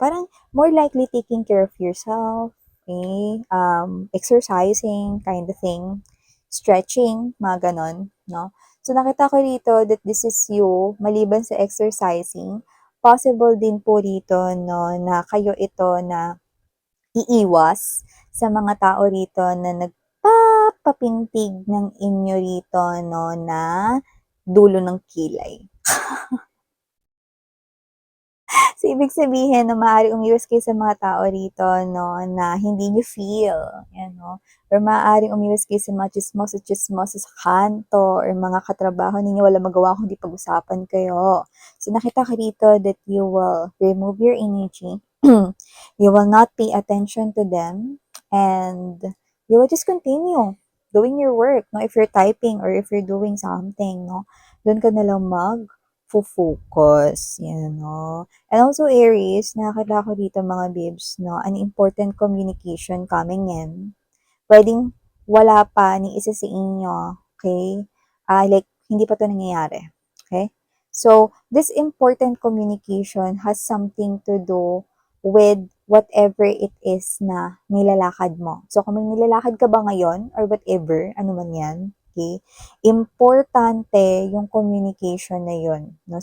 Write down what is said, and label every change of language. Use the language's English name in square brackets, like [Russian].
[English] Parang more likely taking care of yourself, okay? Exercising, kind of thing, stretching, mga ganon, no? [Filipino] So, nakita ko dito that this is you, maliban sa exercising, possible din po dito, no, na kayo ito na iiwas sa mga tao rito na nagpapapintig ng inyo rito, no, na dulo ng kilay. So, ibig sabihin na maaari umiwas kayo sa mga tao rito, no, na hindi nyo feel, yan, no, or maaaring umiwas kayo sa mga chismoso sa kanto, or mga katrabaho ninyo, wala magawa kundi pag-usapan kayo. [English] So, nakita ko rito that you will remove your energy, you will not pay attention to them, and you will just continue doing your work, no, if you're typing or if you're doing something, no, doon ka na lang focus, yan, no. And also, Aries, nakakita ko dito mga babes, no, an important communication coming in. [Filipino] Pwedeng wala pa ni isa sa inyo, okay? Like, hindi pa to nangyayari, okay? [English] So, this important communication has something to do with whatever it is na nilalakad mo. [Filipino] So, kung may nilalakad ka ba ngayon or whatever, ano man yan, okay? Importante yung communication na yun, no?